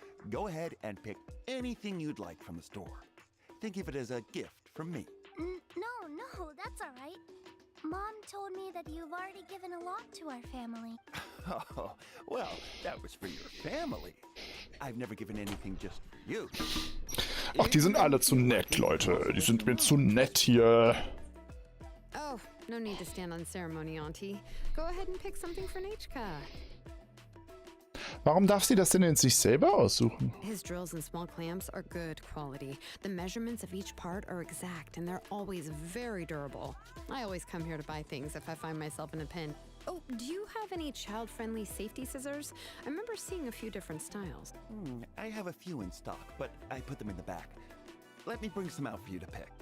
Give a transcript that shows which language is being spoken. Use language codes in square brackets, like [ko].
[en] Go ahead and pick anything you'd like from the store. Think of it as a gift from me. No, that's all right. Mom told me that you've already given a lot to our family. Oh, well, that was for your family. I've never given anything just for you. [de] Ach, die sind alle zu nett, Leute. Die sind mir zu nett hier. [en] Oh, no need to stand on ceremony, Auntie. Go ahead and pick something for Nachka. [de] Warum darf sie das denn jetzt nicht selber aussuchen? [en] His drills and small clamps are good quality. The measurements of each part are exact, and they're always very durable. I always come here to buy things if I find myself in a pin. Oh, do you have any child-friendly safety scissors? I remember seeing a few different styles. I have a few in stock, but I put them in the back. Let me bring some out for you to pick.